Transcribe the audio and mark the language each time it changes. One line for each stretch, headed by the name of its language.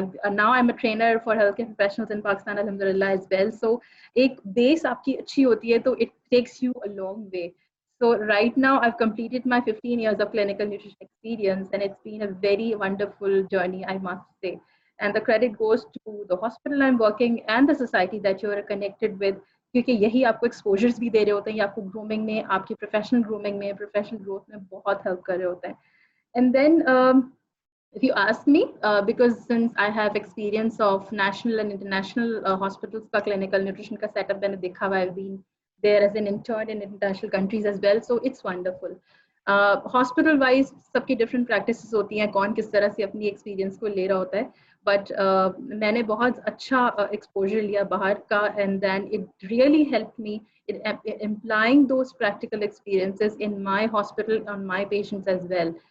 English: now I'm a trainer for healthcare professionals in Pakistan alhamdulillah as well.
Urdu: So ایک بیس آپ کی اچھی ہوتی ہے تو
English: it takes you a long way. So right now I've completed my 15 years of clinical nutrition experience and it's been a very wonderful journey, I must say. And the credit goes to the hospital I'm working and the society that you are connected with,
Urdu: کیونکہ یہی آپ کو exposures بھی دے رہے ہوتے ہیں, آپ کو گرومنگ میں, آپ کی پروفیشنل گرومنگ میں, پروفیشنل گروتھ میں بہت ہیلپ کر رہے ہوتے ہیں.
English: And then if you ask me, because since I have experience of national and international hospitals
Urdu: کا clinical nutrition کا setup میں نے دیکھا ہوا,
English: I've been there as an intern in international countries as well, so it's wonderful.
Urdu: Hospital wise سب کی different practices ہوتی ہیں, کون کس طرح سے اپنی ایکسپیرینس کو لے رہا ہوتا ہے, بٹ میں نے بہت اچھا ایکسپوجر لیا باہر کا,
English: And then it really help me employing those practical experiences in my hospital on my patients as well.